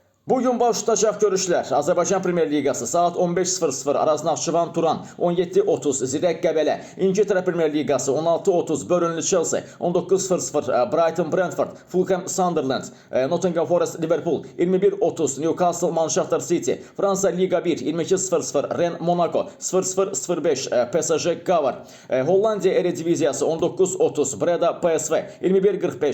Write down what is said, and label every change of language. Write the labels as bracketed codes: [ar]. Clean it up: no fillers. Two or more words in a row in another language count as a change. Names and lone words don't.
[az] Bugün baş tutacaq görüşlər. Azərbaycan Premyer Liqası saat 15:00 Araz Naxçıvan Turan, 17:30 Zirək Qəbələ, İngiltərə Premyer Liqası 16:30 Burnley Chelsea, 19:00 Brighton Brentford, Fulham Sunderland, Nottingham Forest Liverpool, 21:30 Newcastle Manchester City, Fransa Liga 1, 22:00 Rennes Monaco, 00:05 PSG Qavar, Hollandiya Erediviziyası 19:30 Breda PSV, 21:45